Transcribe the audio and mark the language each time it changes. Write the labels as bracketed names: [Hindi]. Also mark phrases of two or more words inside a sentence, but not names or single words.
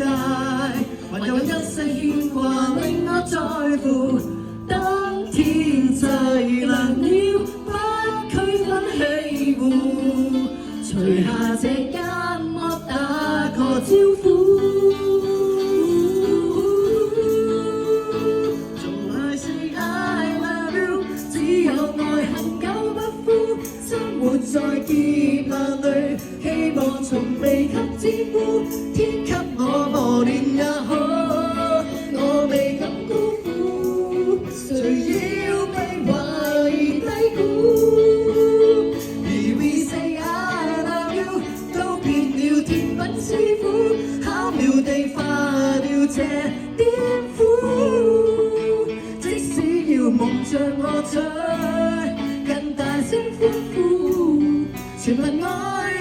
[Cantonese] 還有一世牽掛令我在乎，當天際涼了，不區分欺侮，除下這間幕打個招呼。 [English] So I say I love you， [Cantonese] 只有愛恆久不枯，生活在劫難裏，希望從未給沾污，天給我磨練也好，我未敢高呼，誰要被懷疑低估。 [English] 而 we say I love you， [Cantonese] 都變了甜品師傅，巧妙地化掉這顛覆。即使要夢着我追，更大聲歡呼，全憑愛。